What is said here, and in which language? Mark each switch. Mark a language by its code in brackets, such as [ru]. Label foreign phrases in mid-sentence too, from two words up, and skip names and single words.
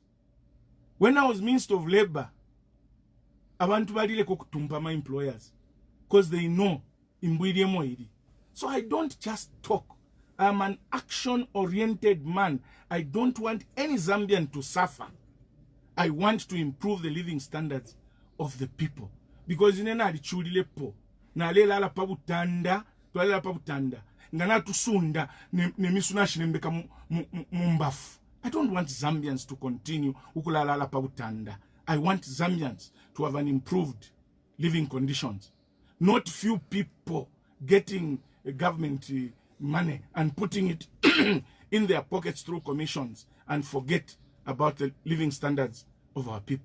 [en] When I was Minister of Labor, I want to buy my employers because they know so I don't just talk. I'm an action-oriented man. I don't want any Zambian to suffer. I want to improve the living standards of the people. [bem] Because in an na lela la pabutanda twalela pabutanda ngana tusunda ne misunashi nembeka mumbafu. [en] I don't want Zambians to continue [bem] ukulala pabutanda. [en] I want Zambians to have an improved living conditions. Not few people getting government money and putting it in their pockets through commissions and forget about the living standards of our people.